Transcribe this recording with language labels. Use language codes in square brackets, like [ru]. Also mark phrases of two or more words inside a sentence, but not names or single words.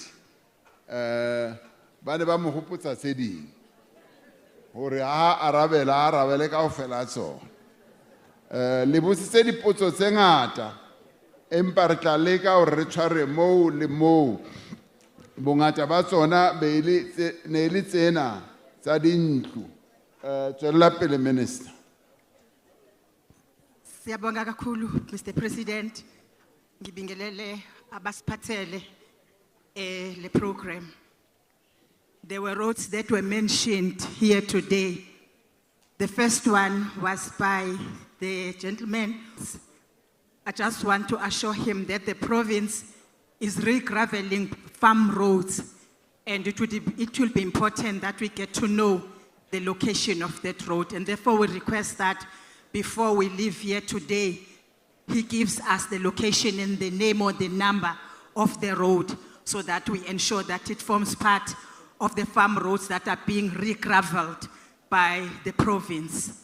[st] Ba ne ba mo hopotsa tse ding hore ha arabele kaofela tsona. Le botsitse dipotso tse ngata empa re tla leka hore re tshware moo le moo. Bongata ba tsona ne le tsena tsa dintlo. Tswela pele Minister. [zu] Siyabonga kakhulu [en] Mr. President. [zu] Ngibingelele abasiphathele le program. [en] There were roads that were mentioned here today. The first one was by the gentleman. I just want to assure him that the province is re-graveling farm roads, and it will be important that we get to know the location of that road, and therefore we request that before we leave here today, he gives us the location and the name or the number of the road so that we ensure that it forms part of the farm roads that are being re-gravelled by the province.